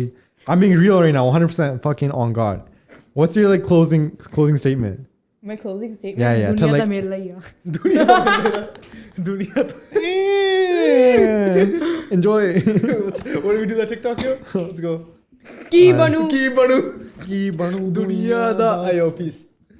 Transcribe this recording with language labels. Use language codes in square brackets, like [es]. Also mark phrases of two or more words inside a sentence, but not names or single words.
[en] I'm being real right now, 100% fucking on God. What's your like closing statement? My closing statement. Yeah, yeah, to, Duniya like- [pa] ਦਾ ਮੇਰੇ ਲੀਆ. Dunia. [en] Enjoy. What do we do that TikTok, yo? Let's go. [pa] ਕੀ ਬਣੂ. ਕੀ ਬਣੂ. ਕੀ ਬਣੂ ਦੁਨੀਆ ਦਾ. [en] Ayo, peace.